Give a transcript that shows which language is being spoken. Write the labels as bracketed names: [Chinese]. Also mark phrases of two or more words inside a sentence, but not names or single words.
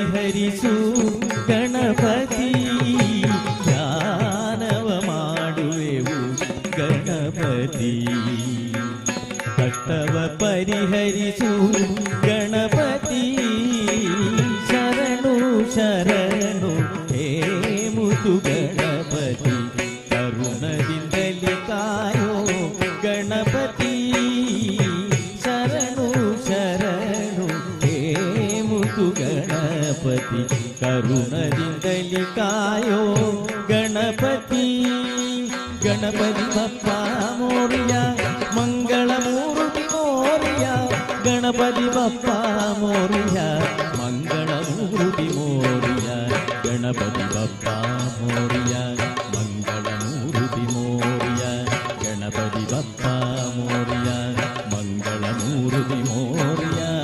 [Kannada] ಪರಿಹರಿಸು ಗಣಪತಿ ಧ್ಯಾನವ ಮಾಡುವೆವು ಗಣಪತಿ ಕಷ್ಟವ ಪರಿಹರಿಸು ಗಣಪತಿ ಶರಣು ಶರಣು ಹೇ ಮುತು ಗಣಪತಿ ಕರುಣದಿಂದಲಿ ಕಾಯೋ ಗಣಪತಿ ಶರಣು ಶರಣು ಹೇ ಮುತು ಗಣಪತಿ ಕರುಣದಿಂದಲಿ ಕಾಯೋ ಗಣಪತಿ [Marathi] गणपती बाप्पा मोरया मंगल मूर्ती मोरया गणपती बाप्पा मोरया मंगल मूर्ती मोरया गणपती बाप्पा मोरया मंगल मूर्ती मोरया गणपती बाप्पा मोरया मंगल मूर्ती मोरया